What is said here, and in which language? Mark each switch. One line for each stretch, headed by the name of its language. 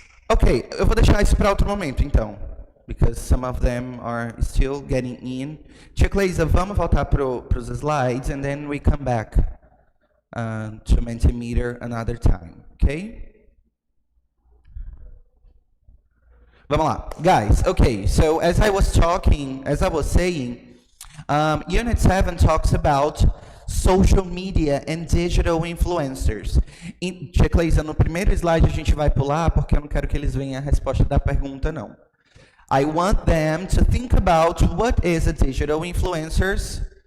Portuguese: Ok, eu vou deixar isso para outro momento, então.
English: Because some of them are still getting in. Tia Cleisa,
Portuguese: vamos voltar para os slides,
English: and then we come back to Mentimeter another time, okay?
Portuguese: Vamos lá.
English: Guys, okay, so as I was saying, Unit 7 talks about social media and digital influencers.
Portuguese: Tia Cleisa, no primeiro slide a gente vai pular, porque eu não quero que eles vejam a resposta da pergunta, não.
English: I want them to think about what is a digital influencers.